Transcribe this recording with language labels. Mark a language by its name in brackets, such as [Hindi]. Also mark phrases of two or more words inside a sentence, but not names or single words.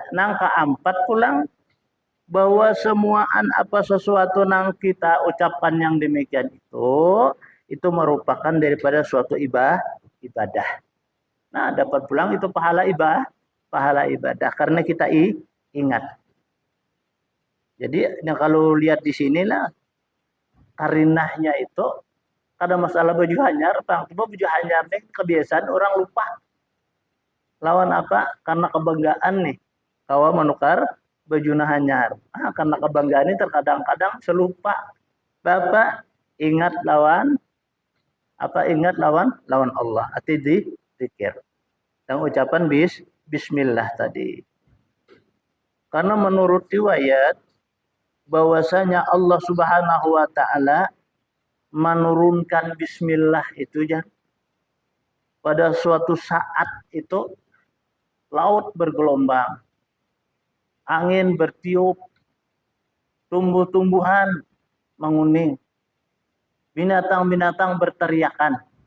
[Banjar] Nang keempat pulang bahwa semuaan sesuatu nang kita ucapkan yang demikian itu merupakan daripada suatu ibadah. Nah, dapat pulang itu pahala ibadah karena kita ingat. Jadi kalau lihat di sinilah karinahnya itu ada masalah baju hanyar, baju hanyar ini kebiasaan orang lupa. Lawan apa? Karena kebanggaan nih. Kawa menukar baju hanyar. Karena kebanggaan ini terkadang-kadang selupa. Bapak ingat lawan Allah. [Indonesian] Arti dikir. Dan ucapan bismillah tadi. Karena menurut riwayat bahwasanya Allah [Arabic] Subhanahu wa taala [Indonesian] menurunkan bismillah itu ya pada suatu saat itu laut bergelombang, angin bertiup, tumbuh-tumbuhan menguning, binatang-binatang berteriakan.